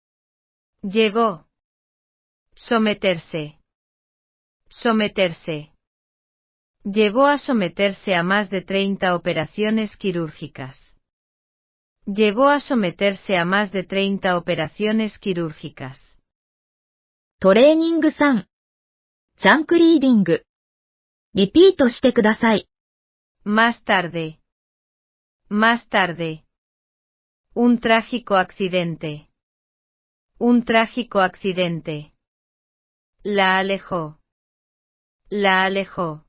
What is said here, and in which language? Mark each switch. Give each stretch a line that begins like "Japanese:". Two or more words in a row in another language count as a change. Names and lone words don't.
Spanish: Someterse. Llegó a someterse a más de 30 operaciones quirúrgicas. Llegó a someterse a más de 30 operaciones quirúrgicas.
Japanese: トレーニング3。ジャンクリーディング。リピートしてください。
Spanish: Más tarde. Más tarde. Un trágico accidente. Un trágico accidente. La alejó. La alejó.